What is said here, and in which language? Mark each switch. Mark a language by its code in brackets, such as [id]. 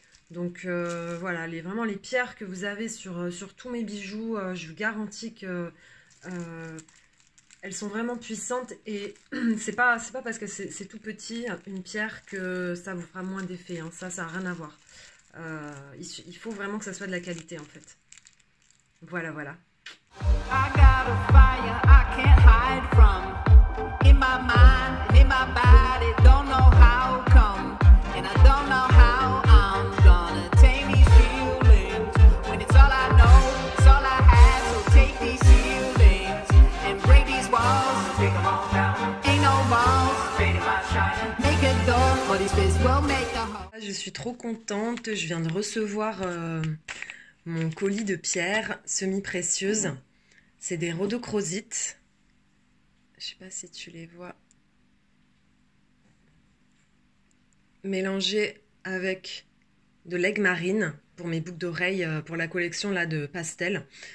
[fr] Donc voilà, vraiment les pierres que vous avez sur tous mes bijoux, je vous garantis que elles sont vraiment puissantes et c'est pas parce que c'est tout petit une pierre que ça vous fera moins d'effet, hein. Ça n'a rien à voir. Il faut vraiment que ça soit de la qualité en fait. Voilà, voilà. [en] I got a fire I can't hide from. In my mind and in my body, don't know how come. And I don't know how I'm gonna tame these feelings. When it's all I know, it's all I have. So take these feelings and break these walls. Take them all down. Ain't no walls. Faded by shining. Make a door for these fists will make the hole. [fr] Je suis trop contente. Je viens de recevoir mon colis de pierres semi-précieuses. C'est des rhodochrosites. Je sais pas si tu les vois. Mélangés avec de l'aigle marine pour mes boucles d'oreilles, pour la collection là de pastel.